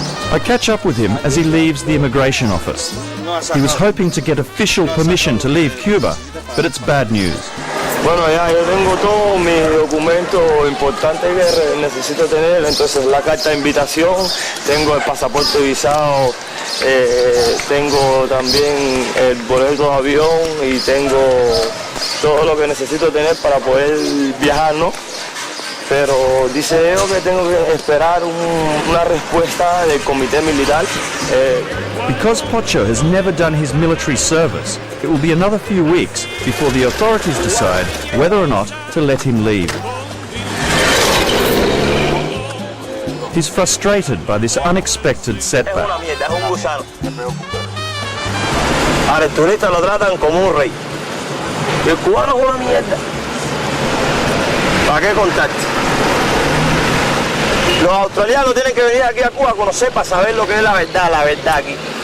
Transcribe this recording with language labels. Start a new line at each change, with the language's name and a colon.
English: I catch up with him as he leaves the immigration office. He was hoping to get official permission to leave Cuba, but it's bad news.
Spanish: Bueno, ya yo tengo todos mis documentos importantes que necesito tener, entonces la carta de invitación, tengo el pasaporte visado, tengo también el boleto de avión y tengo todo lo que necesito tener para poder viajar, ¿no? Pero dice ellos que tengo que esperar una respuesta del comité militar.
English: Because Pocho has never done his military service, it will be another few weeks before the authorities decide whether or not to let him leave. He's frustrated by this unexpected setback.
Spanish: Al turista lo tratan como un rey. Y el cubano es una mierda. ¿Para qué contarte? Los australianos tienen que venir aquí a Cuba a conocer para saber lo que es la verdad aquí.